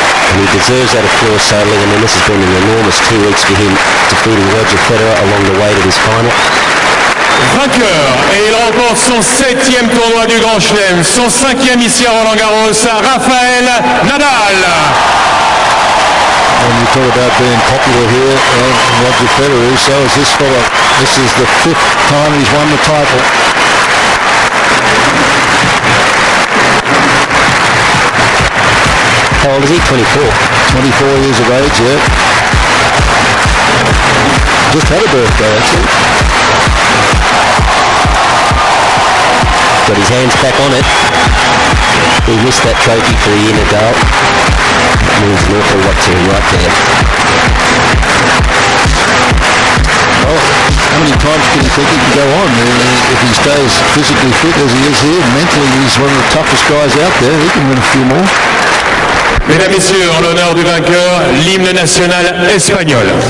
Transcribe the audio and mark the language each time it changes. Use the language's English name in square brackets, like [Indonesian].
[English] And he deserves that applause, Soderling. I mean, this has been an enormous 2 weeks for him, defeating Roger Federer along the way to this final. [French] Vainqueur, et il remporte son 7e tournoi du Grand Chelem, son 5e ici à Roland-Garros, Rafael Nadal. [English] When you talk about being popular here, Roger Federer, so is this fella. This is the 5th time he's won the title. How old is he? 24. 24 years of age, yeah. Just had a birthday, actually. Got his hands back on it. He missed that trophy for the year, Nadal. It means an awful lot to him right there. Well, how many times can you think he can go on? If he stays physically fit as he is here, mentally he's one of the toughest guys out there. He can win a few more. [French] Mesdames, Messieurs, en l'honneur du vainqueur, l'hymne national espagnol.